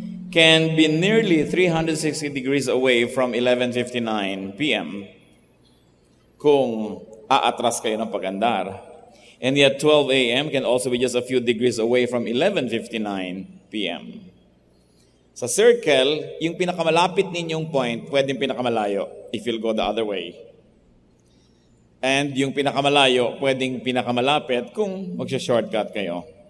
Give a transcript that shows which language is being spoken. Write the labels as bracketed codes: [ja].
[en] can be nearly 360 degrees away from 11:59 p.m. [tl] kung aatras kayo ng pag-andar. [en] And yet 12 a.m. can also be just a few degrees away from 11:59 p.m. [tl] Sa circle, yung pinakamalapit ninyong point, pwedeng pinakamalayo [en] if you'll go the other way. [tl] And yung pinakamalayo, pwedeng pinakamalapit kung magsha-shortcut kayo.